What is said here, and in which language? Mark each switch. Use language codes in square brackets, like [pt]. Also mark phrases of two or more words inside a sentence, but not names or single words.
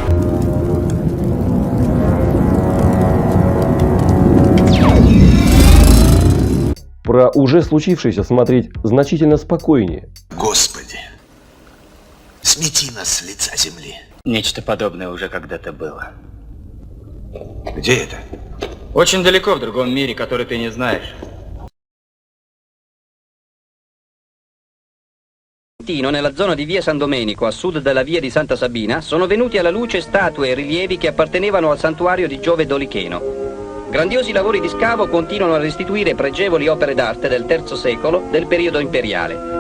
[ru] Про уже случившееся смотреть значительно спокойнее. Господи, смети нас с лица земли. Нечто подобное уже когда-то было. Где это? Очень далеко, в другом мире, который ты не знаешь. [it] Nella zona di via San Domenico, a sud della via di Santa Sabina, sono venuti alla luce statue e rilievi che appartenevano al santuario di Giove Dolicheno. Grandiosi lavori di scavo continuano a restituire pregevoli opere d'arte del III secolo del periodo imperiale.